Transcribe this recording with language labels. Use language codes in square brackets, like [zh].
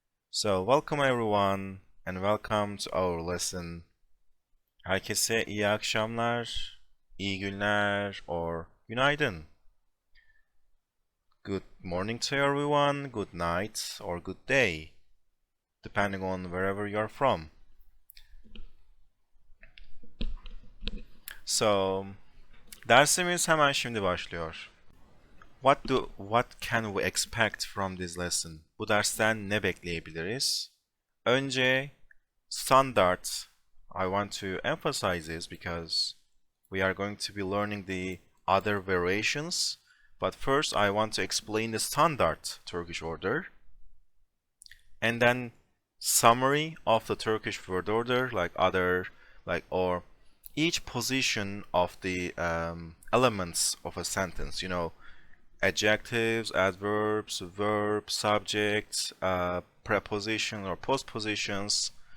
[en] So, welcome everyone and welcome to our lesson. [tr] Herkese iyi akşamlar, iyi günler or günaydın. [en] Good morning to everyone, good night or good day, depending on wherever you're from. [tr] So, dersimiz hemen şimdi başlıyor. [en] What can we expect from this lesson? [tr] Bu dersten ne bekleyebiliriz? Önce standard. [en] I want to emphasize this because we are going to be learning the other variations. But first I want to explain the standard Turkish order. And then summary of the Turkish word order, or each position of the elements of a sentence, adjectives, adverbs, verbs, subjects, preposition or postpositions.